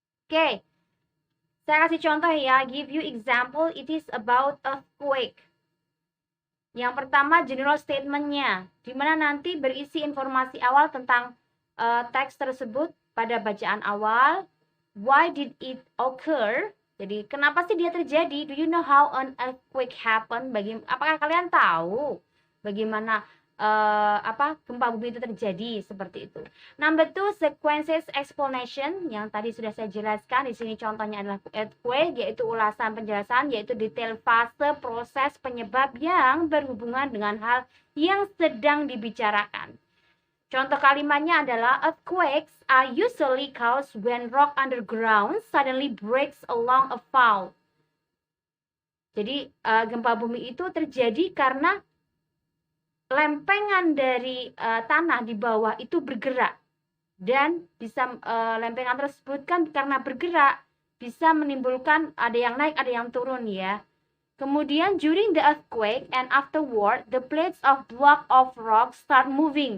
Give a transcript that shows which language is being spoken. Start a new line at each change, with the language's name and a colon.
Indonesian: Oke, saya kasih contoh ya,
English: give you example, it is about earthquake.
Indonesian: Yang pertama general statement-nya, di mana nanti berisi informasi awal tentang teks tersebut pada bacaan awal.
English: Why did it occur?
Indonesian: Jadi kenapa sih dia terjadi?
English: Do you know how an earthquake happen?
Indonesian: Apakah kalian tahu bagaimana gempa bumi itu terjadi? Seperti itu. Number 2, sequences explanation, yang tadi sudah saya jelaskan. Di sini contohnya adalah earthquake, yaitu ulasan penjelasan, yaitu detail fase proses penyebab yang berhubungan dengan hal yang sedang dibicarakan. Contoh kalimatnya adalah
English: earthquakes are usually caused when rock underground suddenly breaks along a fault.
Indonesian: Jadi gempa bumi itu terjadi karena lempengan dari tanah di bawah itu bergerak, dan bisa lempengan tersebut kan karena bergerak bisa menimbulkan ada yang naik ada yang turun ya.
English: Kemudian during the earthquake and afterward, the plates of block of rock start moving.